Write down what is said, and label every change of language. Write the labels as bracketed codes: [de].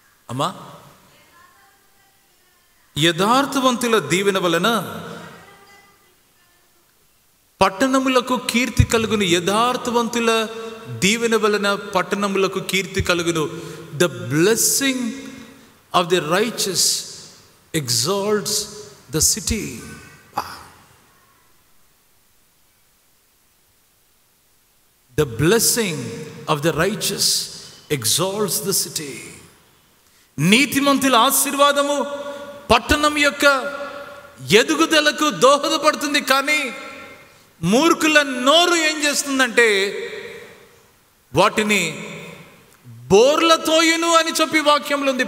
[te] అమ్మా, యథార్థవంతుల దీవెన వలన పట్టణములకు కీర్తి కలుగును. యథార్థవంతుల దీవెన వలన పట్టణములకు కీర్తి కలుగును. [en] The blessing of the righteous exalts the city. The blessing of the righteous exalts the city. [te] నీతిమంతుల ఆశీర్వాదము పట్టణం యొక్క ఎదుగుదలకు దోహదపడుతుంది. కానీ మూర్ఖుల నోరు ఏం చేస్తుందంటే వాటిని బోర్లతోయును అని చెప్పి వాక్యంలో ఉంది.